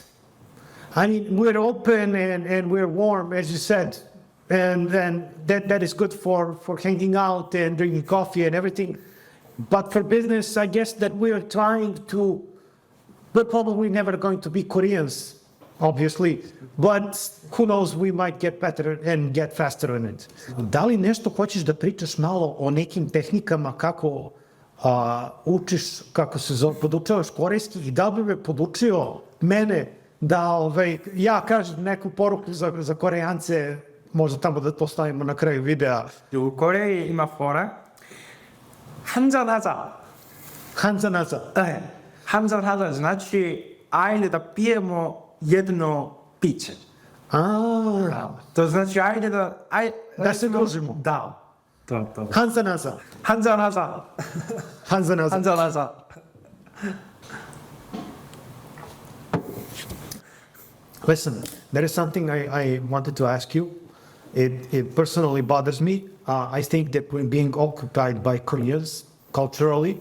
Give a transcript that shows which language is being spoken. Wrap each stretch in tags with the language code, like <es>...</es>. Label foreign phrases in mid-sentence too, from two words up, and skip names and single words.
<en>We're open and we're warm, as you said, and that is good for hanging out and drinking coffee and everything. But for business, I guess that we're probably never going to be Koreans, obviously, but who knows, we might get better and get faster in it.</en> <sr>Da li nešto hoćeš da pričaš malo o nekim tehnikama kako učiš, podučavaš korejski, i da bi me podučio mene da ja kažem neku poruku za Korejance, možda tamo da to stavimo na kraju videa. U Koreji ima fora 한잔하자.</sr> <ko>한잔하자. 네, 한잔하자</ko> <sr>znači ajde da pijemo jedno piće. To znači ajde da se družimo. Da. To.</sr> <ko>한잔하자. 한잔하자. 한잔하자. 한잔하자.</ko> <en>Listen, there is something I wanted to ask you. It personally bothers me. I think that we're being occupied by Koreans culturally.</en>